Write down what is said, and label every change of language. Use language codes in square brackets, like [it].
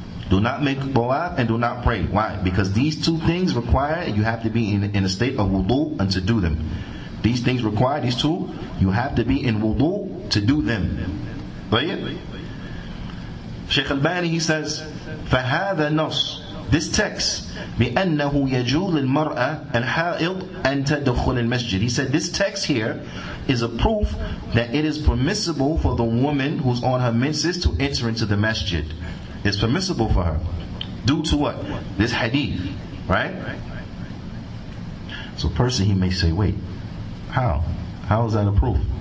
[en] Do not make tawaf and do not pray. Why? Because these two things require you have to be in a state of wudu and to do them. These things require, these two, you have to be in wudu to do them. Right? Shaykh Albani, he says, [ar] فَهَذَا النَّص, [en] this text, [ar] بأنه يجوز للمرأة الحائض أن تدخل المسجد. [en] He said this text here is a proof that it is permissible for the woman who's on her menses to enter into the masjid. It's permissible for her. Due to what? This hadith. Right? So a person, he may say, wait, how? How is that a proof?